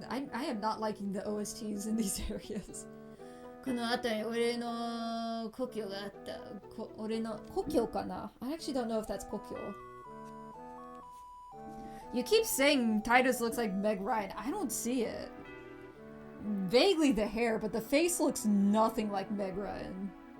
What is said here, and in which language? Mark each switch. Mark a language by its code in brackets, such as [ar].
[en] I am not liking the OSTs in these areas. [ja] この辺り俺の故郷があった。俺の故郷かな? [en] I actually don't know if that's 故郷. You keep saying Titus looks like Meg Ryan. I don't see it. Vaguely the hair, but the face looks nothing like Meg Ryan.